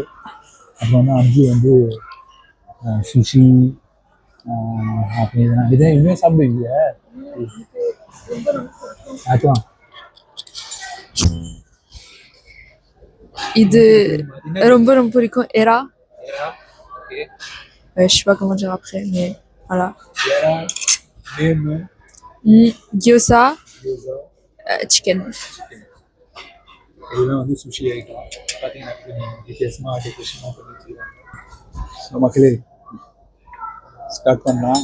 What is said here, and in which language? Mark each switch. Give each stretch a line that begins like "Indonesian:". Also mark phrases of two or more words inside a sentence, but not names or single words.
Tamil: அப்புறம் வந்து 5 வந்து சுஷி. அப்படி இதை இனிமேல் சாப்பிடுவீங்க. ஆக்கலாம். இது ரொம்ப பிடிக்கும். எறா.
French: Je sais pas comment dire après, mais voilà.
English: Gyoza, chicken.
Tamil: இதெல்லாம் வந்து சுஷி ஐட்டம். பார்த்தீங்கன்னா வித்தியாசமாக டெக்கரேஷனாக பண்ணி வச்சுருக்காங்க. ஸோ மக்களே, ஸ்டார்ட் பண்ணலாம்.